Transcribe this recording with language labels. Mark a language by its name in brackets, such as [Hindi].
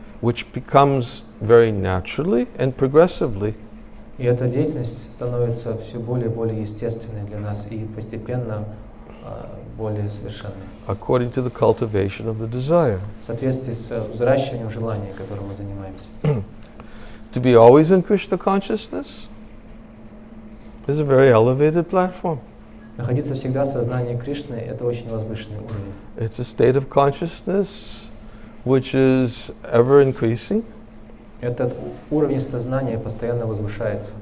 [English] Which becomes very naturally and progressively [Russian] И эта деятельность становится все более и более естественной для нас и постепенно более совершенной. [English] according to the cultivation of the desire. [Russian] В соответствии с взращиванием желания, которым мы занимаемся. [English] To be always in Krishna consciousness is a very elevated platform. [Russian] Находиться всегда в сознании Кришны – это очень возвышенный уровень. [English] It's a state of consciousness which is ever increasing, [Russian] Этот уровень сознания постоянно возвышается,